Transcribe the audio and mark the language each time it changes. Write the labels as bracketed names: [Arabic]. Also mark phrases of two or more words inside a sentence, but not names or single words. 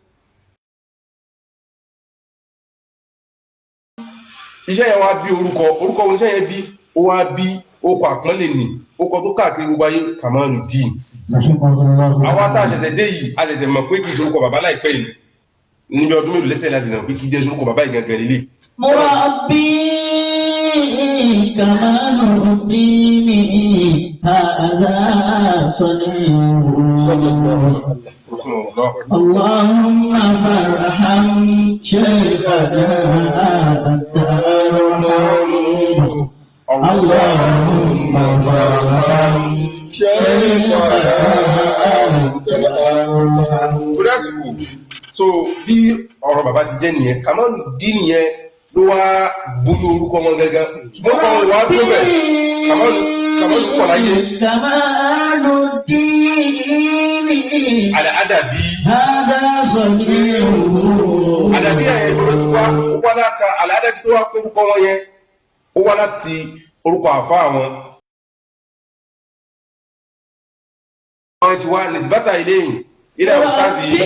[Yoruba] iṣẹ́ yẹn wá bí orúkọ wọn iṣẹ́ yẹn bí ó wá bí okọ̀ àpọ́nlé nì okọ̀ tó káàkiri gbogbo ayé Kamaluddin àwọn tá a ṣẹ̀ṣẹ̀ dé yìí a ṣẹ̀ṣẹ̀ mọ̀ pé kì í ṣe orúkọ bàbá láìpẹ́ yìí níbi ọdún mélòó lẹ́sẹ̀ láti ṣẹ̀ṣẹ̀ mọ̀ pé kì í jẹ́ orúkọ bàbá ìgangan lílé. [Arabic] مربي كمال الدين هذا صانعه اللهم فارحم شيخنا أنت الرحيم اللهم فارحم شيخنا أنت الرحيم. [Yoruba] so bí ọ̀rọ̀ bàbá ti jẹ́ nìyẹn Kamaluddin nìyẹn ló wá bójú orúkọ wọn gẹ́gẹ́ ṣùgbọ́n kan wà á dúró bẹ̀ Kamalu pọ̀ láyé Al-Adabi Adabi ẹ̀yẹ ìgbòrò tí ó wá láta Al-Adabi tó wá orúkọ wọn yẹn ó wá láti orúkọ àfá wọn wọ́n ti wá [Arabic] نسبة إليه [Yoruba] ilẹ̀ ustazi